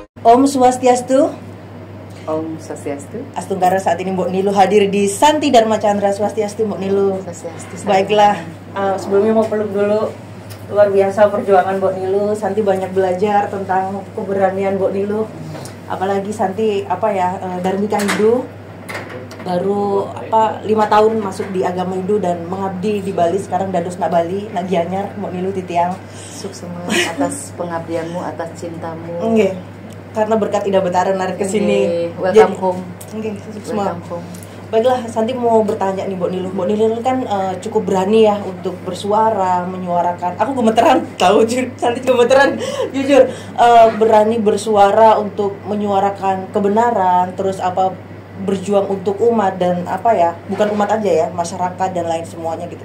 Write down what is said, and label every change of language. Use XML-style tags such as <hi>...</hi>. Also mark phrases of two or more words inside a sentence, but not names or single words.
<sa>Om Swastiastu. Om Swastiastu.</sa> <id>Astunggara, saat ini Mbok Nilu hadir di Santi Dharma Chandra. Swastiastu Mbok Nilu.</id> <sa>Swastiastu.</sa> <id>Baiklah, sebelumnya mau peluk dulu. Luar biasa perjuangan Mbok Nilu. Santi banyak belajar tentang keberanian Mbok Nilu. Apalagi Santi Dharmika Hindu. Baru 5 tahun masuk di agama Hindu dan mengabdi di Bali.</id> <ban>Sekarang dados nak Bali, nak Gianyar, Mbok Nilu titiang.</ban> <id>Sukses atas pengabdianmu, atas cintamu. Nggih. Karena berkat Ida Betara narik ke sini.</id> <en>Welcome home.</en> <id>Nggih,</id> <en>Welcome home.</en> <id>Baiklah, Santi mau bertanya nih Mbok Nilu. Mbok Nilu kan cukup berani ya untuk bersuara, menyuarakan. Aku gemeteran, tahu Santi gemeteran, jujur. Berani bersuara untuk menyuarakan kebenaran, terus berjuang untuk umat dan bukan umat aja ya, masyarakat dan lain semuanya gitu.</id>